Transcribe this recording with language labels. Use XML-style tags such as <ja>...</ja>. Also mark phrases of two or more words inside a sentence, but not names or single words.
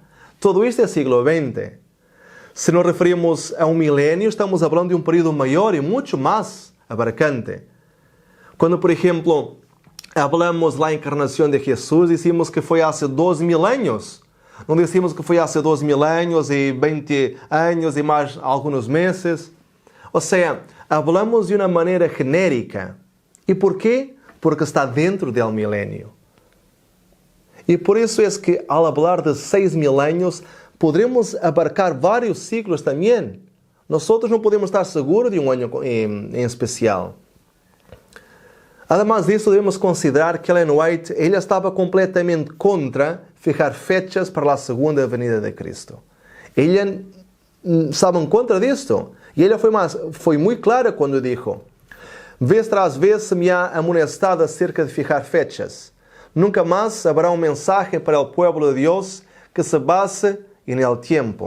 <es>Todo esto es siglo XX. Si nos referimos a un milenio, estamos hablando de un período mayor y mucho más abarcante. Cuando, por ejemplo, hablamos de la encarnación de Jesús, decimos que fue hace 2.000 años. No decimos</es> <pt>que foi há 2.000 anos e 20 anos e mais alguns meses.</pt> <es>O sea, hablamos de</es> <pt>uma maneira</pt> <es>genérica.</es> <pt>E por quê? Porque está dentro do milênio. E por isso é que, ao falar de 6.000 anos, podemos abarcar vários ciclos também. Nós não podemos estar seguros de um ano em especial. Además disso, devemos considerar que Ellen White ela estava completamente contra</pt> <es>fijar fechas para la segunda venida de Cristo. Ella estaba en contra de esto. Y ella fue muy clara cuando dijo: vez tras vez se me ha amonestado acerca de fijar fechas. Nunca más habrá un mensaje para el pueblo de Dios que se base en el tiempo.</es>